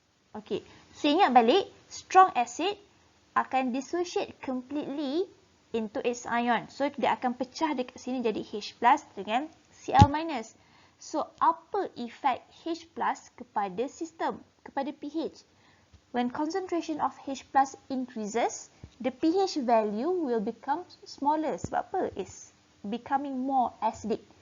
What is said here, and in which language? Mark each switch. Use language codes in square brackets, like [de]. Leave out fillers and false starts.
[en] Okay, so [ms] ingat balik, [en] strong acid akan dissociate completely into its ion. [ms] So, dia akan pecah dekat sini jadi H plus dengan Cl minus. So, apa efek H plus kepada sistem, kepada pH? [en] When concentration of H plus increases, the pH value will become smaller. [ms] Sebab apa? [en] It's becoming more acidic.